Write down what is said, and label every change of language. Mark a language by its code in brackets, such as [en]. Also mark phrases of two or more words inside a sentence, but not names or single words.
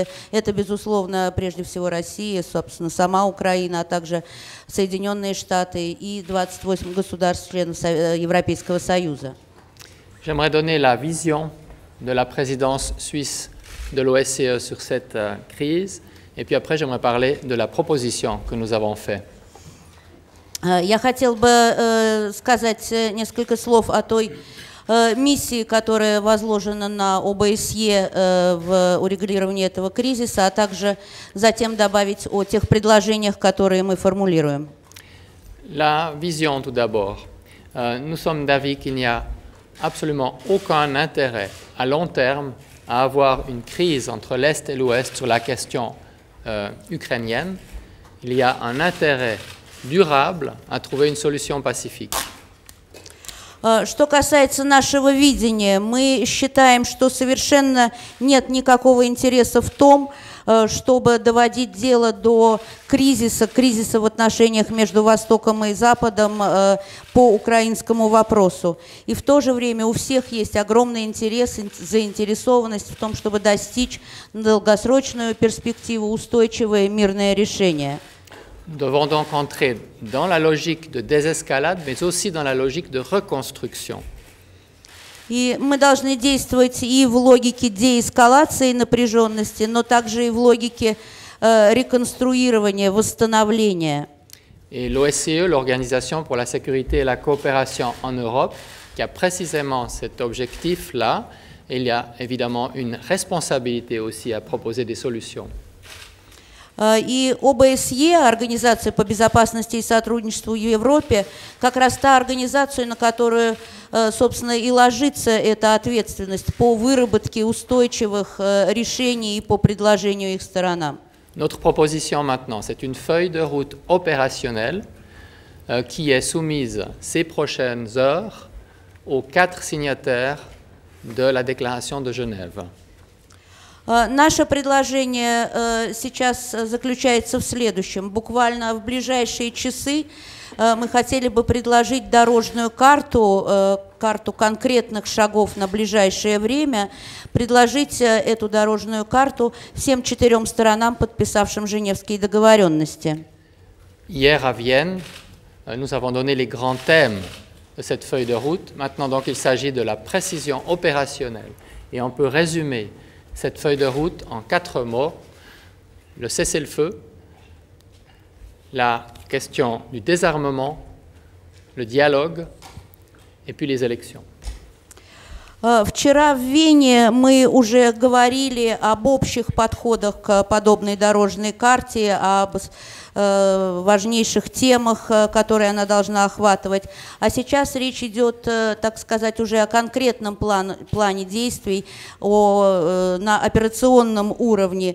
[ru] Это, безусловно, прежде всего Россия, собственно, сама Украина, а также Соединенные Штаты и 28 государств-членов Европейского Союза. [fr] J'aimerais donner la vision de la présidence suisse de l'OSCE sur cette crise, et puis après j'aimerais parler de la proposition que nous avons faite. [ru] Я хотел бы сказать несколько слов о той миссии, которая возложена на ОБСЕ в урегулировании этого кризиса, а также затем добавить о тех предложениях, которые мы формулируем. [fr] La vision tout d'abord. Nous sommes d'avis qu'il n'y a absolument aucun intérêt à long terme à avoir une crise entre l'Est et l'Ouest sur la question ukrainienne. Il y a un intérêt durable à trouver une solution pacifique. [ru] Что касается нашего видения, мы считаем, что совершенно нет никакого интереса в том, чтобы доводить дело до кризиса в отношениях между Востоком и Западом по украинскому вопросу. И в то же время у всех есть огромный интерес, заинтересованность в том, чтобы достичь на долгосрочную перспективу устойчивое мирное решение. [fr] Nous devons donc entrer dans la logique de désescalade, mais aussi dans la logique de reconstruction. [ru] И мы должны действовать и в логике деэскалации напряженности, но также и в логике реконструирования, восстановления. [fr] Et l'OSCE, l'Organisation pour la sécurité et la coopération en Europe, qui a précisément cet objectif-là, il y a évidemment une responsabilité aussi à proposer des solutions. [ru] И ОБСЕ, Организация по безопасности и сотрудничеству в Европе, как раз та организация, на которую, собственно, и ложится эта ответственность по выработке устойчивых решений и по предложению их сторонам. [fr] Notre proposition maintenant, c'est une feuille de route opérationnelle qui est soumise ces prochaines heures aux 4 signataires de la déclaration de Genève. [ru] Наше предложение сейчас заключается в следующем. Буквально в ближайшие часы мы хотели бы предложить дорожную карту, карту конкретных шагов на ближайшее время, предложить эту дорожную карту всем 4 сторонам, подписавшим Женевские договоренности. [fr] Hier à Vienne, nous avons donné les grands thèmes de cette feuille de route. Maintenant, donc, il s'agit de la précision opérationnelle. Et on peut résumer cette feuille de route en 4 mots: le cessez-le-feu, la question du désarmement, le dialogue et puis les élections. [ru] Вчера в Вене мы уже говорили об общих подходах к подобной дорожной карте, об важнейших темах, которые она должна охватывать. А сейчас речь идет, так сказать, уже о конкретном плане действий, на операционном уровне.